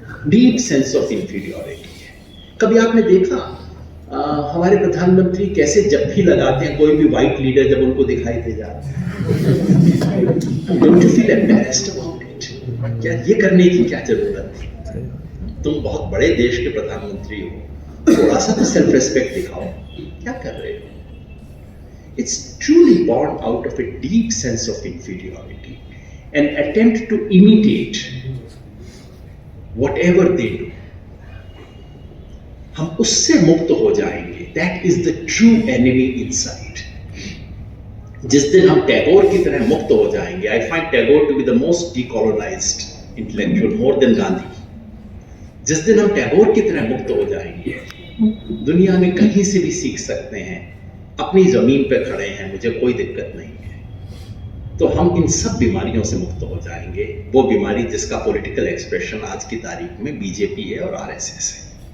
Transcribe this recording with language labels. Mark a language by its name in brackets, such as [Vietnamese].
[Hindi] Deep sense of inferiority है। कभी आपने देखा हमारे प्रधानमंत्री कैसे जप्फी लगाते हैं कोई भी व्हाइट लीडर जब उनको दिखाई दे जाता है? [English] Don't you feel embarrassed about it? [Hindi] क्या ये करने की क्या जरूरत है? तुम बहुत बड़े देश के प्रधानमंत्री हो, थोड़ा सा तो सेल्फ रिस्पेक्ट दिखाओ। क्या कर रहे हो? [English] It's truly born out of a deep sense of inferiority, an attempt to imitate whatever they do. [Hindi] हम उससे मुक्त हो जाएंगे। [English] That is the true enemy inside. [Hindi] जिस दिन हम टैगोर की तरह मुक्त हो जाएंगे, [English] I find Tagore to be the most decolonized intellectual, more than Gandhi. [Hindi] जिस दिन हम टैगोर की तरह मुक्त हो जाएंगे, दुनिया में कहीं से भी सीख सकते हैं, अपनी जमीन पे खड़े हैं, मुझे कोई दिक्कत नहीं है, तो हम इन सब बीमारियों से मुक्त हो जाएंगे। वो बीमारी जिसका पॉलिटिकल एक्सप्रेशन आज की तारीख में बीजेपी है और आरएसएस है।